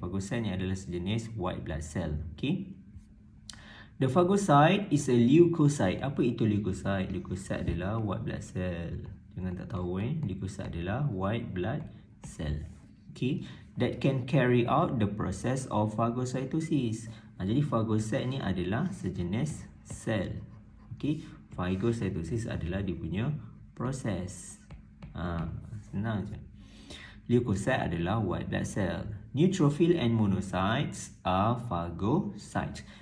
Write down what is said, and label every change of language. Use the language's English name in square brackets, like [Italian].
[Malay] Phagocyte ni adalah sejenis white blood cell. [English] Okay, the phagocyte is a leukocyte. [Malay] Apa itu leukocyte? Leukocyte adalah white blood cell. Jangan tak tahu leukocyte adalah white blood cell. [English] Okay, that can carry out the process of phagocytosis. [Malay] Jadi phagocyte ni adalah sejenis sel. Okay, phagocytosis adalah dia punya proses. Senang je. Leukocyte adalah white blood cell. [English] Neutrophil and monocytes are phagocytes.